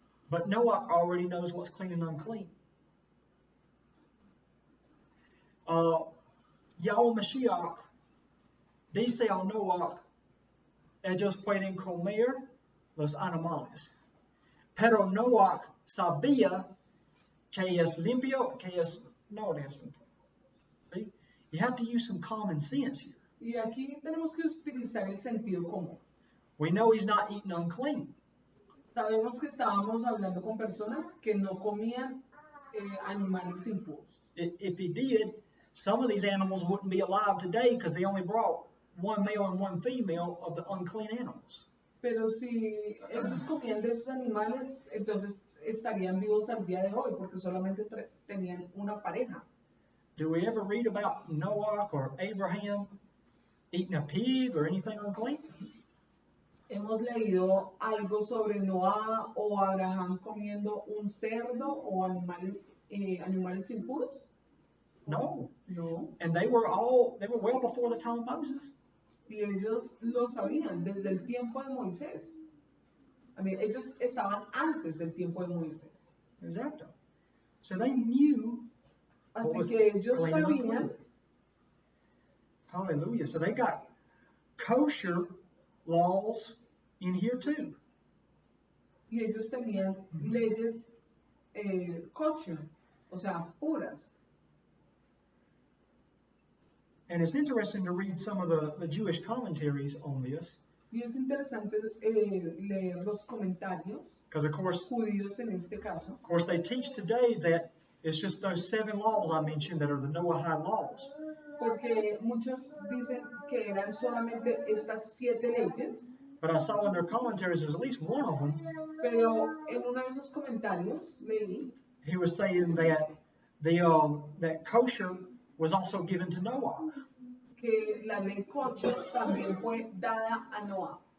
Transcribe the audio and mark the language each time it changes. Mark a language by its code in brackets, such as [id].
[en] But Noah already knows what's clean and unclean. [es] Yahweh Mashiach dice a Noah, ellos pueden comer los animales. Pero Noah sabía que es limpio, que es no es limpio. [en] See? You have to use some common sense here. [es] Y aquí tenemos que utilizar el sentido común. [en] We know he's not eating unclean. [es] Sabemos que estábamos hablando con personas que no comían animales impuros. [en] If he did, some of these animals wouldn't be alive today because they only brought one male and one female of the unclean animals. [es] Pero si ellos comían de esos animales, entonces estarían vivos al día de hoy porque solamente tenían una pareja. [en] Do we ever read about Noah or Abraham eating a pig or anything unclean? [es] Hemos leído algo sobre Noah o Abraham comiendo un cerdo o animales impuros. [en] No. [es] No. [en] And they were well before the time of Moses. [es] Y ellos lo sabían desde el tiempo de Moisés. Ellos estaban antes del tiempo de Moisés. [en] Exactly. So they knew. [es] Así que ellos sabían. [en] Hallelujah. So they got kosher laws in here too. [es] Y ellos tenían leyes kosher, o sea, puras. [en] And it's interesting to read some of the Jewish commentaries on this. [es] Y es interesante leer los comentarios [en] Because of course [es] judíos en este caso. [en] Of course, they teach today that it's just those 7 laws I mentioned that are the Noahide laws. [es] Porque muchos dicen que eran solamente estas 7 leyes. [en] But I saw in their commentaries there's at least one of them. [es] Pero en uno de esos comentarios leí [en] He was saying that that kosher was also given to Noah. [es] que la ley kosher también fue dada a Noah.